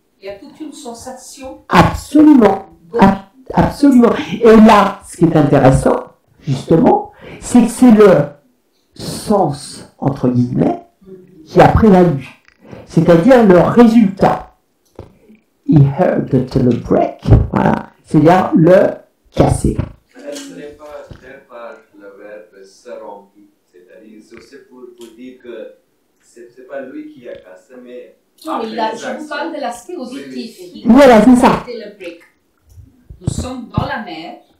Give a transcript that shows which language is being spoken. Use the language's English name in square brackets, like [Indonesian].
[French] Il y a toute une sensation. Absolument. Absolument. Et là, ce qui est intéressant, justement, c'est que c'est le sens, entre guillemets, qui a prévalu. C'est-à-dire le résultat. [English] He heard the tiller break. [French] Voilà. C'est-à-dire le casser. Ce n'est pas le verbe se rompi. C'est-à-dire, c'est pour dire que c'est pas lui qui a cassé, mais. Non, je vous parle de l'aspect auditif. Voilà, c'est ça. Le break. Nous sommes dans la mer,